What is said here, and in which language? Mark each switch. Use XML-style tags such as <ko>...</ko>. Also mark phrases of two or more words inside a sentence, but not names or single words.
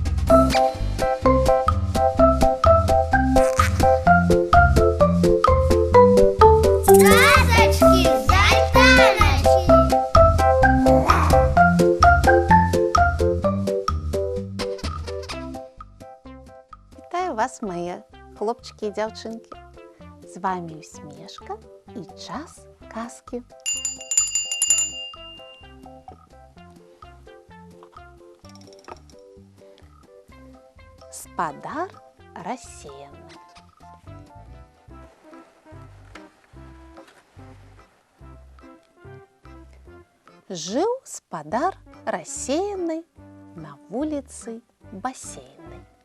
<uk>Казочки з Альтаночки. Вітаю вас, мої хлопчики і дівчинки. З вами Усмішка і час казки.</uk> <ru>Спадар рассеянный. Жил спадар рассеянный на вулицы бассейной.</ru>